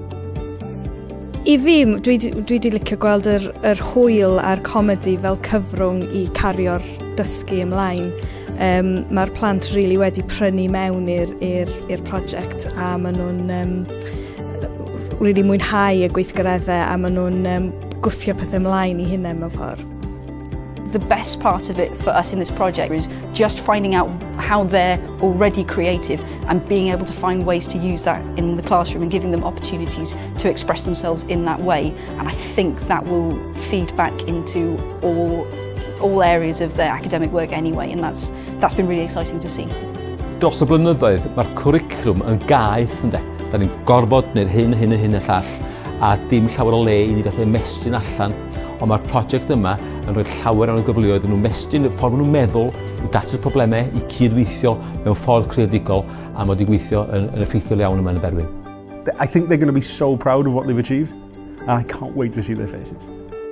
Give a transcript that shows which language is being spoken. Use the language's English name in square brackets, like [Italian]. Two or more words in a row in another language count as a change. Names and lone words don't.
[Welsh] I fi, dwi wedi licio gweld yr hwyl a'r comedi fel cyfrwng i cario'r dysgu ymlaen. Mae'r plant really wedi prynu mewn i'r prosiect a maen nhw'n really mwynhau y gweithgareddau a maen nhw'n gwthio pethau ymlaen I hunain mewn ffordd. [English] The best part of it for us in this project is just finding out how they're already creative and being able to find ways to use that in the classroom and giving them opportunities to express themselves in that way. And I think that will feed back into all areas of their academic work anyway, and that's been really exciting to see. [Welsh] Dros y blynyddoedd, mae'r cwricwlwm yn gaeth, ynde. Da ni'n gorfod wneud hyn a llall, a dim llawer o le I ni fath mestyn allan, ond mae'r prosiect yma yn rhoi llawer o'n gyfleoedd yn nhw'n mestyn, y ffordd nhw'n meddwl, I datrys problemau, I cydweithio mewn ffordd creadigol, a mae wedi gweithio yn effeithiol iawn yma yn y Berwyn. [English] I think they're going to be so proud of what they've achieved, and I can't wait to see their faces.